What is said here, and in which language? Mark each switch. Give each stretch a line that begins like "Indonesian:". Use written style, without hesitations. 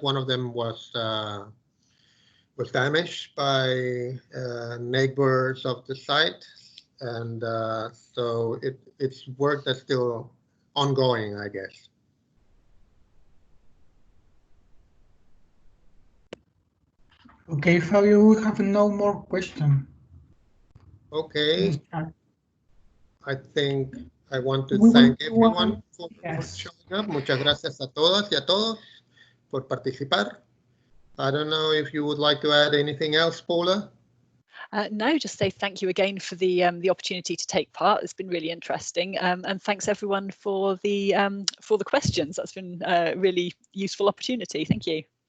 English: One of them was damaged by neighbors of the site, and so it's work that's still ongoing, I guess. Okay, Fabio, we have no more questions. Okay. I think I want to We thank will everyone for showing up.
Spanish: Muchas gracias a todas y a todos por participar.
English: I don't know if you would like to add anything else, Paula? No, just say thank you again for the opportunity to take part. It's been really interesting, and thanks everyone for the questions. That's been a really useful opportunity. Thank you.